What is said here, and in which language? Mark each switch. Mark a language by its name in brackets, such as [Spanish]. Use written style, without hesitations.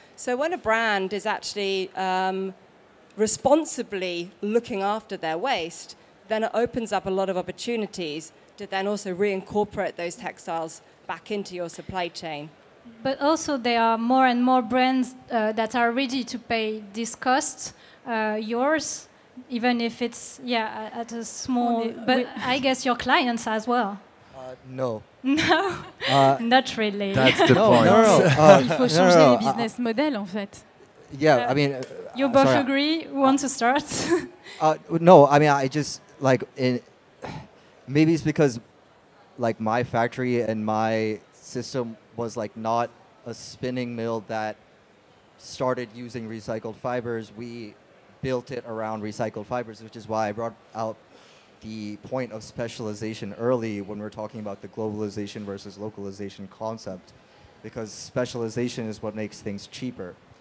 [English] So when a brand is actually responsibly looking after their waste, then it opens up a lot of opportunities to then also reincorporate those textiles back into your supply chain. But also there are more and more brands that are ready to pay this cost, yours, even if it's at a small. But I guess your clients as well. No. No, not really. That's the point. [French] Il faut changer les business models en fait. [English] Yeah, I mean. You both agree? Who wants to start? No, I mean, I just like maybe it's because like my factory and my system was like not a spinning mill that started using recycled fibers. We built it around recycled fibers, which is why I brought out the point of specialization early when we're talking about the globalization versus localization concept, because specialization is what makes things cheaper.